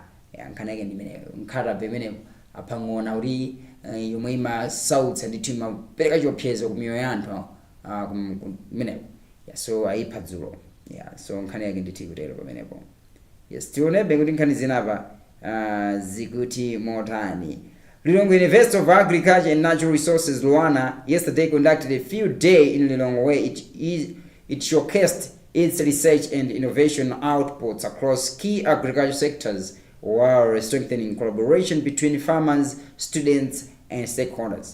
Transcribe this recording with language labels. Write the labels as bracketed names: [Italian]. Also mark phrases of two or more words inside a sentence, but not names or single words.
[Nyanja] Nkhani yake ndimeneyo nkhatabe imeneyo apha ng'ona kuti yomwe imasautsa ndithu imapereka chiopsezo ku miyoyo ya anthu kumeneyo. So ayipha dzulo. So nkhani yake ndithu ikutero pamenepo. Tionebe kuti nkhani zinapa zikuti motani. [English] Lilongwe University of Agriculture and Natural Resources Luana yesterday conducted a field day in Lilongwe where it showcased its research and innovation outputs across key agriculture sectors while strengthening collaboration between farmers, students, and stakeholders.